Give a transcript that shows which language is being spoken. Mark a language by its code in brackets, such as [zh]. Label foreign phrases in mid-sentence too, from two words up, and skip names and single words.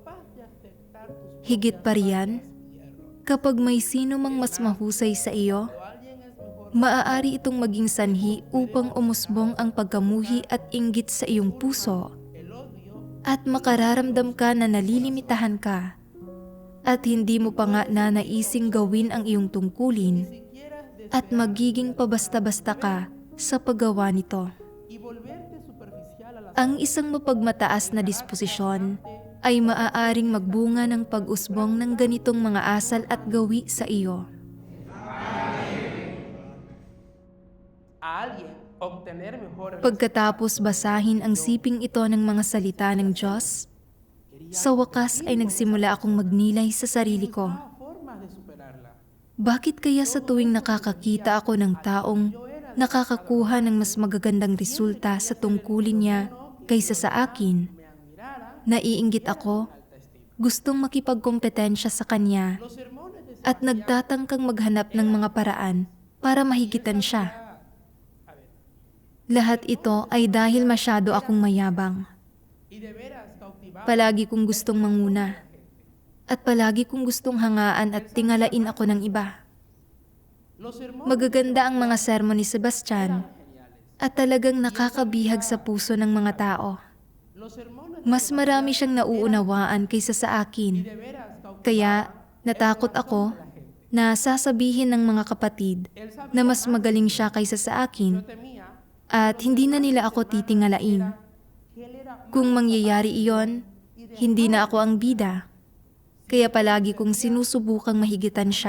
[tl] Higit pa riyan, kapag may sino mang mas mahusay sa iyo, maaari itong maging sanhi upang umusbong ang pagkamuhi at inggit sa iyong puso at makararamdam ka na nalilimitahan ka at hindi mo pa nga nanaising gawin ang iyong tungkulin at magiging pabasta-basta ka sa paggawa nito. [es] y volverte superficial a las [tl] Ang isang mapagmataas na disposisyon ay maaaring magbunga ng pag-usbong ng ganitong mga asal at gawi sa iyo. [es] a alguien obtener mejores [tl] Pagkatapos basahin ang siping ito ng mga salita ng Diyos, sa wakas ay nagsimula akong magnilay sa sarili ko. [es] formas de superarla. [tl] Bakit kaya sa tuwing nakakakita ako ng taong nakakakuha ng mas magagandang resulta sa tungkulin niya kaysa sa akin, naiinggit ako, gustong makipagkompetensya sa kanya, at nagtatangkang maghanap ng mga paraan para mahigitan siya. Lahat ito ay dahil masyado akong mayabang. [es] Y de veras cautivar [tl] Palagi kong gustong manguna. At palagi kong gustong hangaan at tingalain ako ng iba. [es] los sermones [tl] Magaganda ang mga sermon ni Sebastian at talagang nakakabihag sa puso ng mga tao. [es] los sermones [tl] Mas marami siyang nauunawaan kaysa sa akin. [es] de veras cautivar [tl] Kaya natakot ako na sasabihin ng mga kapatid na mas magaling siya kaysa sa akin [es] temía [tl] at hindi na nila ako titingalain. Kung mangyayari iyon, hindi na ako ang bida. Kaya palagi kong sinusubukang mahigitan siya.